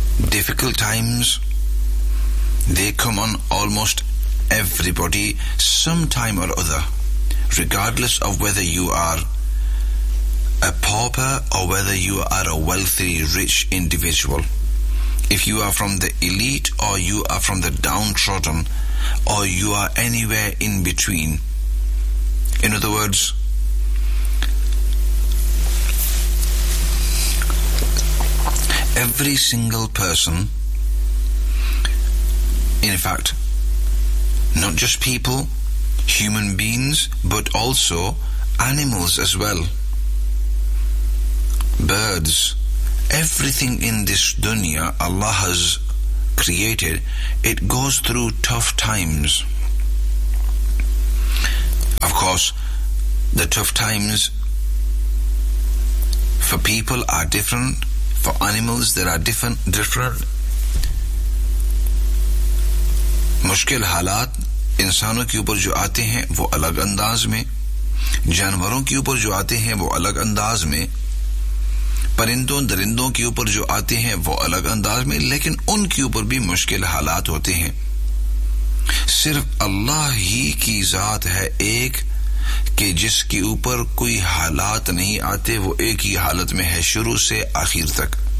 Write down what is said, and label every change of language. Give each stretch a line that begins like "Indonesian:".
English: Difficult times they come on almost everybody some time or other regardless of whether you are a pauper or whether you are a wealthy rich individual if you are from the elite or you are from the downtrodden or you are anywhere in between. In other words, every single person, in fact, not just people, human beings, but also animals as well, birds, everything in this dunya Allah has created, it goes through tough times. Of course, the tough times for people are different, for animals they are different.
Urdu: مشکل حالات انسانوں کے اوپر جو آتے ہیں وہ الگ انداز میں جانوروں کے اوپر جو آتے ہیں وہ الگ انداز میں پرندوں درندوں کے اوپر جو آتے ہیں وہ الگ انداز میں لیکن ان کے اوپر بھی مشکل حالات ہوتے ہیں صرف اللہ ہی کی ذات ہے ایک کہ جس کے اوپر کوئی حالات نہیں آتے وہ ایک ہی حالت میں ہے شروع سے آخر تک